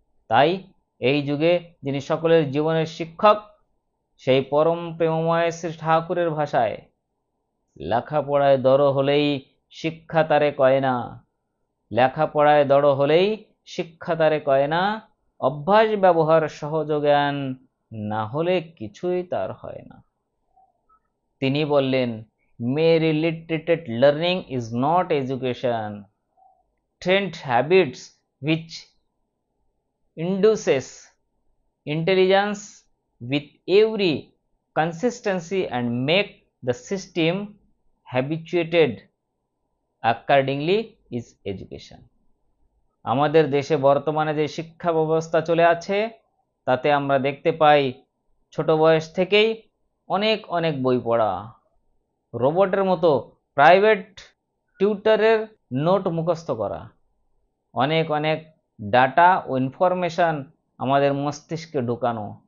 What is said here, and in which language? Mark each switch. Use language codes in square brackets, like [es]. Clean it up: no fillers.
[bn] তাই এই যুগে যিনি সকলের জীবনের শিক্ষক, সেই পরম প্রেমময় শ্রী ঠাকুরের ভাষায় লেখাপড়ায় দড় হলেই শিক্ষা তারে কয় না, লেখাপড়ায় দড় হলেই শিক্ষা তারে কয় না, অভ্যাস ব্যবহার সহজ জ্ঞান না হলে কিছুই তার হয় না। [en] তিনি বললেন, mere literate learning is not education. Trained habits which induces intelligence with every consistency and make the system habituated accordingly is education. [bn] আমাদের দেশে বর্তমানে যে শিক্ষা ব্যবস্থা চলে আছে তাতে আমরা দেখতে পাই ছোট বয়স থেকেই অনেক অনেক বই পড়া, রোবটের মতো প্রাইভেট টিউটরের নোট মুখস্থ করা, অনেক অনেক ডাটা ও ইনফরমেশন আমাদের মস্তিষ্কে ঢুকানো